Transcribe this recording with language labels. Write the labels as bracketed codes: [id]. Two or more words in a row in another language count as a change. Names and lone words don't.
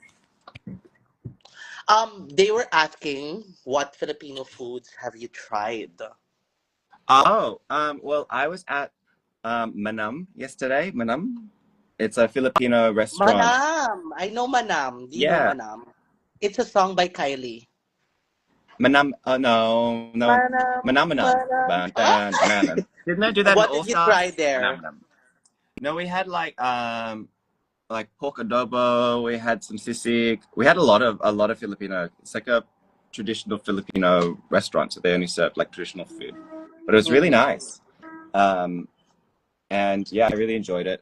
[en] They were asking what Filipino foods have you tried? Oh, well, I was at Manam yesterday. Manam, it's a Filipino restaurant. Manam. I know Manam. Do you know Yeah, Manam? It's a song by Kylie. Manam. Oh no, no, Manam, Manam Manam. Manam. Ban, Ah! ban, Manam. Didn't I do that in What All did you try Stars? Manam there? Manam. No, we had like pork adobo. We had some sisig. We had a lot of Filipino. It's like a traditional Filipino restaurant, so they only serve like traditional food. But it was really Mhm. nice. Um, and yeah, I really enjoyed it.